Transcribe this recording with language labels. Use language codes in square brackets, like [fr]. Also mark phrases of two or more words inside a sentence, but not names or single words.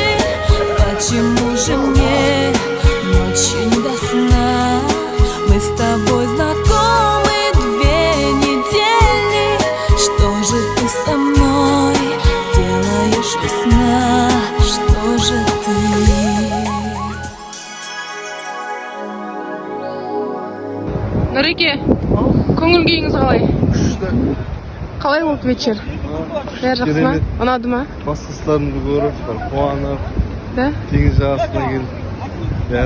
[ru] Почему же мне ночью не до сна? Мы с тобой знакомы 2 недели. Что же ты со мной делаешь, весна? Что же ты? [kk] Нұреке, көңіл күйіңіз қалай? Қалай болды вечер? Бәрі жақсы ма? Ұнады ма? Бастастарымды көріп, қуанып, Да? теңіз жағасына келіп, бәрі.